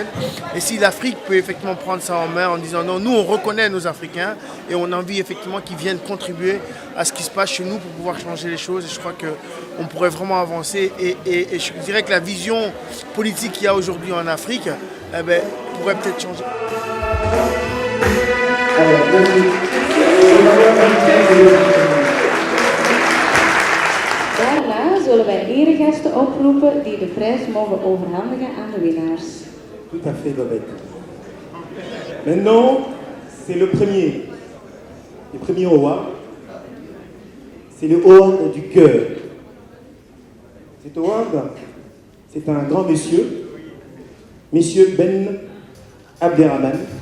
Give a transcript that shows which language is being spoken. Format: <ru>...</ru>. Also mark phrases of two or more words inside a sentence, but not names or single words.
<fr>Et si l'Afrique peut effectivement prendre ça en main en disant non, nous on reconnaît nos Africains et on a envie effectivement qu'ils viennent contribuer à ce qui se passe chez nous pour pouvoir changer les choses. Et je crois qu'on pourrait vraiment avancer. Et je dirais que la vision politique qu'il y a aujourd'hui en Afrique pourrait peut-être changer.</fr> <nl>Daarna zullen wij eregasten oproepen die de prijs mogen overhandigen aan de winnaars.</nl> <fr>Tout à fait, Babette. Maintenant, c'est le premier award. C'est le award du cœur. Cet award, c'est un grand monsieur, Monsieur Ben Abderrahmane.</fr>